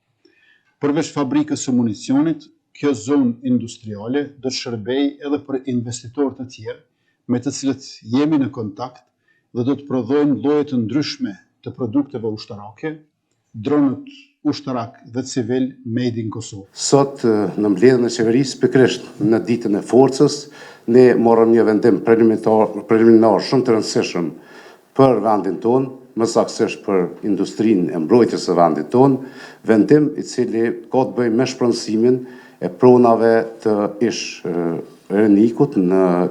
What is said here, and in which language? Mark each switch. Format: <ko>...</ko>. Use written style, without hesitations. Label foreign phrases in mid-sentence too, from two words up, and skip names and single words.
<sq>Përveç fabrikës së municionit, kjo zonë industriale do të shërbej edhe për investitorë të tjerë me të cilët jemi në kontakt dhe do të prodhojnë lloje të ndryshme të produkteve ushtarake, dronët ushtarak dhe civil</sq> <en>made in</en> <sq>Kosovë. Sot në mbledhjen e qeverisë pikërisht në ditën e forcës, ne morëm një vendim preliminar shumë të rëndësishëm për vendin tonë, më saktësisht për industrinë e mbrojtjes së vendit tonë, vendim i cili ka të bëjë me shpronësimin e pronave të ish rënikut në</sq>